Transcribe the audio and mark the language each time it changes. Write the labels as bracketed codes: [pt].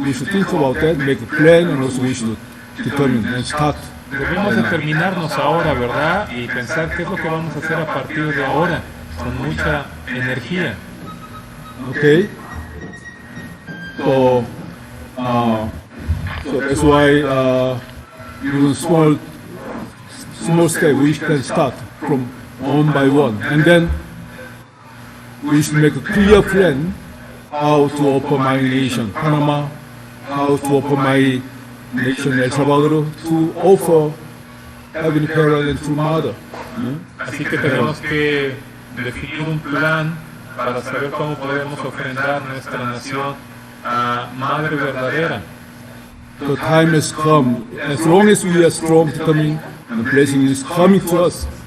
[en] We should think about that, make a plan, and also we should determine and start. [es] Debemos determinarnos ahora, ¿verdad? Y pensar qué es lo que vamos a hacer a partir de ahora, con mucha energía. [en] Okay? So that's why even small step we can start from one by one, and then we should make a clear plan how to open my nation, Panama, how to open my nation, El Salvador, to offer Heavenly Parent and True Mother. [es] Así que tenemos que definir un plan para saber cómo podemos ofrendar nuestra nación a Madre Verdadera. [en] The time has come. As long as we are strong, determined, the blessing is coming to us.